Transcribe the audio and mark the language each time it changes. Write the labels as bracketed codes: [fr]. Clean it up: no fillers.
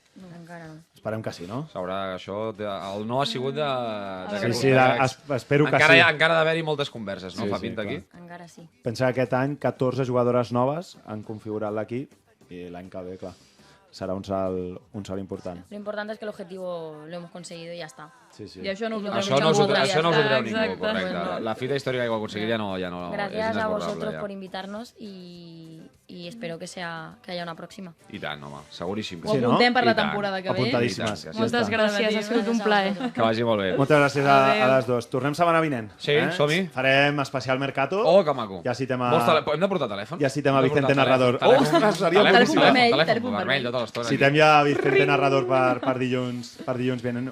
[ca] No, encara no. Esperem que sí, no? Sabrà això... El no ha sigut de... Sí, espero que sí. Encara d'haver-hi moltes converses, no? Fa pinta aquí. Encara sí. Pensa que aquest any 14 jugadores noves han configurat l'equip i l'any que ve, clar, serà un salt important. [es] Lo importante es que el objetivo lo hemos conseguido y ya está. Sí. [ca] I això no us ho treu ningú, correcte. La fita històrica que ho aconseguir ja no és inesborrable. [es] Gracias a vosotros por invitarnos y espero que haya una próxima. [ca] I tant, home, seguríssim. Ho apuntem per la temporada que ve. Apuntadíssimes. Moltes gràcies, ha sigut un plaer. Que vagi molt bé. Moltes gràcies a les dues. Tornem setmana vinent. Sí, som-hi. Farem especial Mercato. Oh, que maco. Ja citem hem de portar telèfon? Ja citem a Vicente Narrador. Telèfon vermell tota l'estona. Citem ja a Vicente Narrador per dilluns vinent.